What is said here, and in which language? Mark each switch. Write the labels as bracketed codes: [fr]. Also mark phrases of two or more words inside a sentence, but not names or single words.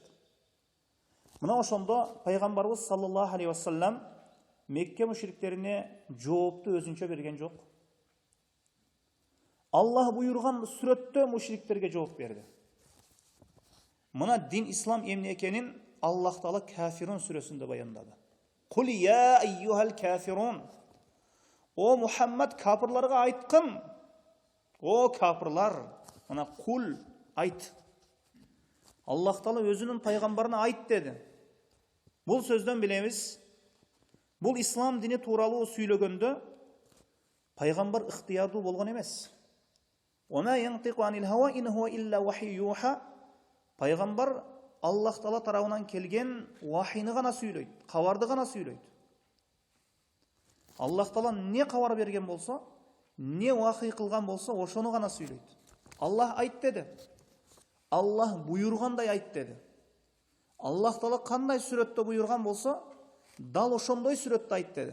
[ky] Мына ошондо пайгамбарыбыз [ar] صلى الله عليه وسلم [ky] Мекке мушриктерине жоопту өзүнчө берген жок. Аллах буйрган сүрөттө мушриктерге жооп берди. Мына дин ислам эмне экенин Аллах Таала Кафирун сүрөсүндө баяндады. [ar] قل يا أيها الكافرون. [ky] О Мухаммад, кафирларга айткын. О кафирлар, мына кул айт. Аллах Таала өзүнүн пайгамбарына айт деди. Бул сөздөн билебиз, бул ислам дини тууралуу сүйлөгөндө пайгамбар ыктыярдуу болгон эмес. [ar] وما ينطق عن الهوى إن هو إلا وحي يوحى. [ky] Пайгамбар Аллах Таала тарабынан келген вахийни гана сүйлөйт, кабарды гана сүйлөйт. Аллах Таала не кабар берген болсо, не вахий кылган болсо, ошону гана сүйлөйт. Аллах айт деди. Аллах буйргандай айт деди. Аллах Таала кандай сүрөттө буйрган болсо, дал ошондой сүрөттө айт деди.